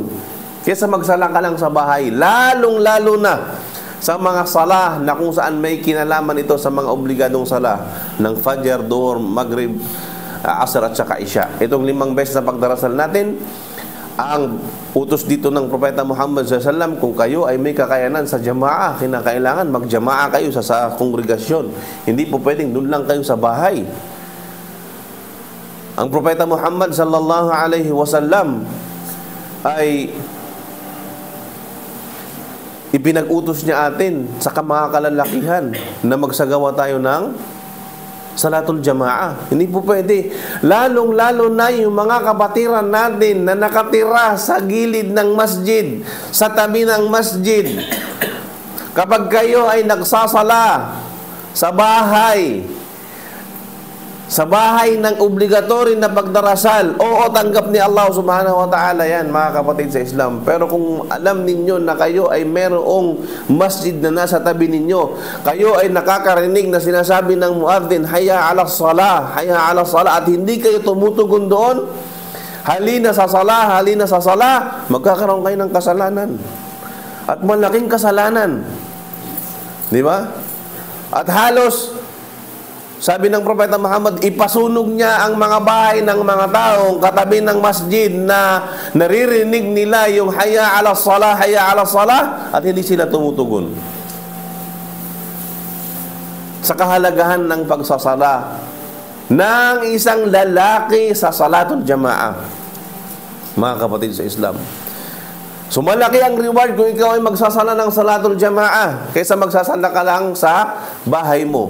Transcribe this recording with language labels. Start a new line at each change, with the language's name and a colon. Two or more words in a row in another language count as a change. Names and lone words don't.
Filipino: Kesa magsala ka lang sa bahay. Lalong-lalo na sa mga salah na kung saan may kinalaman ito sa mga obligadong salah ng Fajr, Dhuhr, Maghrib, Asr at saka Isya. Itong 5 beses na pagdarasal natin ang utos dito ng Propeta Muhammad SAW, kung kayo ay may kakayanan sa jamaah, kinakailangan mag-jamaah kayo sa kongregasyon. Hindi po pwedeng doon lang kayo sa bahay. Ang Propeta Muhammad
Arabic: صلى الله عليه وسلم
Filipino: ay ipinag-utos niya atin sa mga kalalakihan na magsagawa tayo ng
Arabic: صلاة الجماعة.
Filipino: Hindi po pwede. Lalong-lalo na yung mga kapatiran natin na nakatira sa gilid ng masjid, sa tabi ng masjid. Kapag kayo ay nagsasala sa bahay ng obligatory na pagdarasal, oo, tanggap ni Allah
Arabic: سبحانه وتعالى
Filipino: yan, mga kapatid sa Islam. Pero kung alam ninyo na kayo ay merong masjid na nasa tabi ninyo, kayo ay nakakarinig na sinasabi ng muadhin,
Arabic: حي على الصلاة، حي على الصلاة,
Filipino: at hindi kayo tumutugon doon, halina sa salah, magkakaroon kayo ng kasalanan. At malaking kasalanan. Di ba? At halos sabi ng Propeta Muhammad, ipasunog niya ang mga bahay ng mga taong katabi ng masjid na naririnig nila yung
Arabic: حي على الصلاة,
Filipino: at hindi sila tumutugon. Sa kahalagahan ng pagsasala ng isang lalaki sa
Arabic: صلاة الجماعة,
Filipino: mga kapatid sa Islam. So malaki ang reward kung ikaw ay magsasala ng
Arabic: صلاة الجماعة
Filipino: kaysa magsasala ka lang sa bahay mo.